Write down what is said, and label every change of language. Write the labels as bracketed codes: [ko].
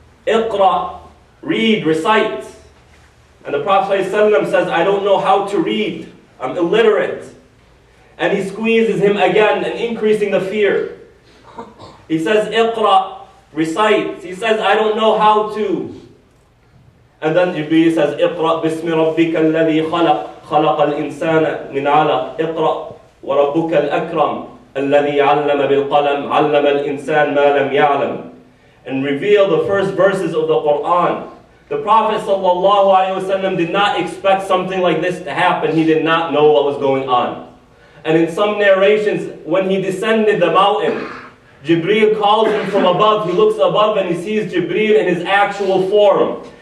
[en] Iqra, read, recite. And the Prophet ﷺ says, I don't know how to read. I'm illiterate. And he squeezes him again and increasing the fear. He says, Iqra, recite. He says, I don't know how to. And then Jibreel says, [ar] Iqra bismi rabbika alladhi khalaq, خلق الإنسان من علق. اقرأ وربك الأكرم الذي علم بالقلم علم الإنسان ما لم يعلم. [en] And reveal the first verses of the Quran. The Prophet ﷺ did not expect something like this to happen. He did not know what was going on. And in some narrations, when he descended the mountain, Jibreel calls him from above. He looks above and he sees Jibreel in his actual form.